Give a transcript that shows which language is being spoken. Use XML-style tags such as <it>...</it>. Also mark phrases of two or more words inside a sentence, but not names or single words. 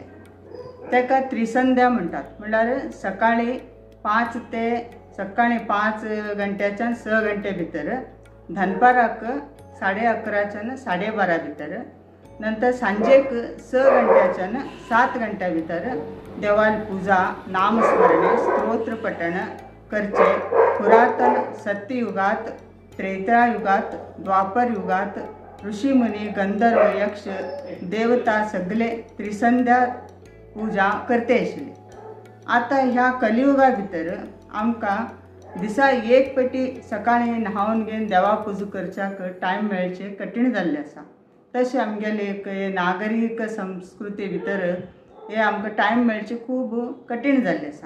<kok>ताका त्रिसंध्या म्हणटात. म्हळ्यार सकाळी 5 घंट्याच्यान 6 घंटे भितर, दनपाराक 11:30च्यान 12:30 भितर, नंतर सांजेक 6 घंट्याच्यान 7 घंट्या भितर देवाल पुजा, नामस्मरण, स्तोत्र पठण करचे. पुरातन सत्ययुगात, त्रेतायुगात, द्वापर युगात ऋषीमुनी, गंधर्व, यक्ष, देवता सगळे त्रिसंध्या पूजा करते आशिल्ले. आता ह्या कलियुगा भितर आमकां दिसा 1 पटी सकाळी न्हावन घेवन देवा पुजा करच्याक टायम मेळचे कठीण जाल्लें आसा. तशें आमगेले एक नागरीक संस्कृती भितर हे आमकां टायम मेळचे खूब कठीण जाल्लें आसा.</kok>